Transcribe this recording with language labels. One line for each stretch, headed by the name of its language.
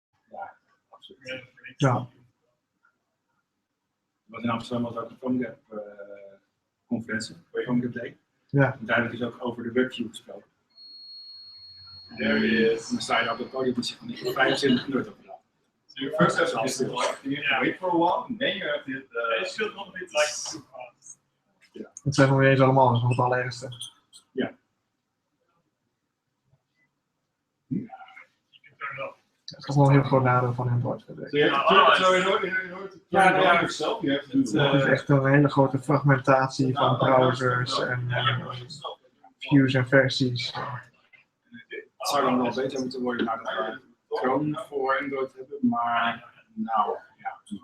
Dutch: Ja, absoluut. Ja. Wat in Amsterdam was ook een PhoneGap conferentie, PhoneGap Day. Ja. En daar heb ik dus ook over de webview gesproken.
English: There he is.
Dutch: En dan sta je op het podium en zeg je van 25 Android-apparaten.
English: So you first have to get the block, you have to wait for a while, and then you have to hit the... It should not be like too fast.
Dutch: Het zijn nog niet eens allemaal, dat is nog het allerergste. Ja.
English: You can turn it off.
Dutch: Dat is toch wel een heel groot nadeel van Android.
English: So in order to turn it on yourself, you have to do
Dutch: Het is echt een hele grote fragmentatie van browsers en views en versies. Het zou dan wel beter moeten worden nadat we Chrome voor Android hebben, maar nou ja.